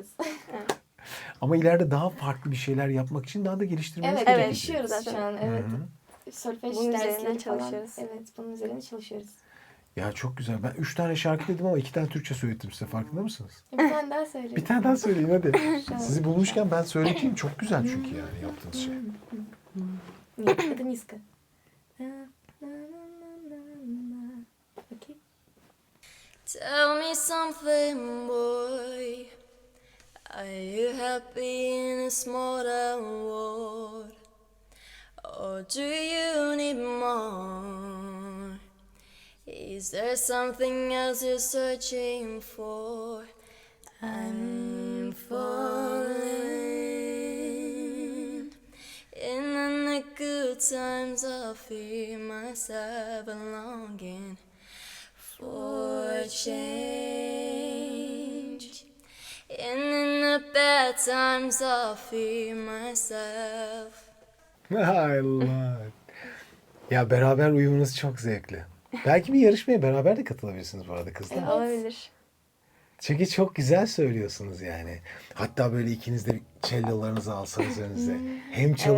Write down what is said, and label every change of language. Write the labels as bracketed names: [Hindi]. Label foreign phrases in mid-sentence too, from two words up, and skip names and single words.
[Turkish] Ama ileride daha farklı bir şeyler yapmak için daha da geliştirmeniz Evet, gerekecek. çalışıyoruz zaten. şu an. Evet. Solfej Bunun üzerine dersleri falan. çalışıyoruz. Evet, bunun üzerine çalışıyoruz. Ya çok güzel. Ben 3 tane şarkı dedim ama 2 tane Türkçe söylettim size. Farkında mısınız? Bir tane daha söyleyeyim. Bir tane daha söyleyin hadi. Sizi bulmuşken ben söyleyeyim. Çok güzel çünkü yani yaptığınız şey. [Russian] Нет, это низко. Окей. [English] Tell me something, boy. Are you happy in a smaller world? Or do you need more? Is there something else you're searching for? I'm falling. In the good times I feel myself belonging. for change. And in the bad times I fear myself. [Turkish] Allah. Ya beraber uyumunuz çok zevkli. Belki bir yarışmaya beraber de katılabilirsiniz bu arada kızlar. Olabilir. Çünkü çok güzel söylüyorsunuz yani. Hatta böyle ikiniz de cellolarınızı alsanız önünüze. Hem çalıp